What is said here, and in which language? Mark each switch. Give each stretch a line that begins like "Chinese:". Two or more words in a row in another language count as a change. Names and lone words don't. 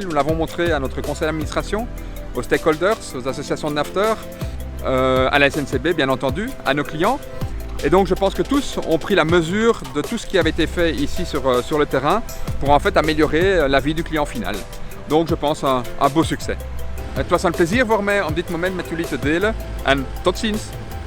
French: Nous l'avons montré à notre conseil d'administration, aux stakeholders, aux associations de nafteurs, à la SNCB bien entendu, à nos clients. Et donc je pense que tous ont pris la mesure de tout ce qui avait été fait ici sur le terrain pour en fait améliorer la vie du client final. Donc je pense un beau succès.
Dutch: Het was een plezier voor mij om dit moment met jullie te delen en tot ziens!